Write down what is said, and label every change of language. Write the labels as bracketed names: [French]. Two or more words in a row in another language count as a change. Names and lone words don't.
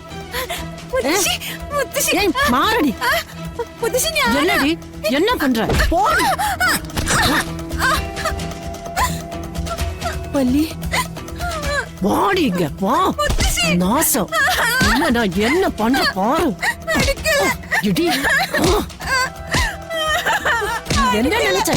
[Malayalam] മുത്തശ്ശി, മുത്തശ്ശി. [Tamil] ஏய் மாறடி [Malayalam] മുത്തശ്ശി, ഞാൻ [Tamil] என்னடி என்ன பண்ற போடி வள்ளி வாடி இங்க வா நாசம் என்ன நான் என்ன பண்ற பாரு இடி என்ன நினைச்ச